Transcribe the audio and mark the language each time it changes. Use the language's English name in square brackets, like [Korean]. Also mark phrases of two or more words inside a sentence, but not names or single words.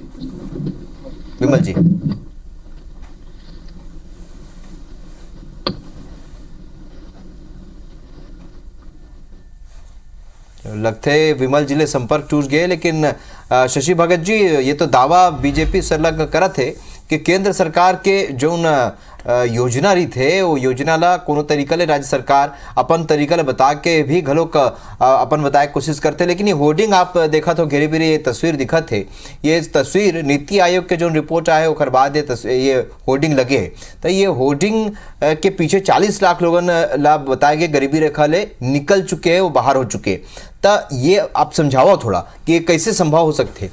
[Chhattisgarhi] विमल जी लगते विमल जिले संपर्क टूट गए, लेकिन शशि भगत जी ये तो दावा बीजेपी संलग्न करत है कि केंद्र सरकार के जो योजना रही थे वो योजना ला कोनो तरीका ले राज्य सरकार अपन तरीका ले बता के भी घलोक अपन बताए कोशिश करते। लेकिन ये होर्डिंग आप देखा तो घेरी बेरी ये तस्वीर दिखत है, ये तस्वीर नीति आयोग के जो रिपोर्ट आए ओकर बाद ये होर्डिंग लगे है। तो ये होर्डिंग के पीछे 40 लाख लोगन ला बताए गए गरीबी रेखा ले निकल चुके हैं, वो बाहर हो चुके। तो ये आप समझाओ थोड़ा कि ये कैसे संभव हो सकते।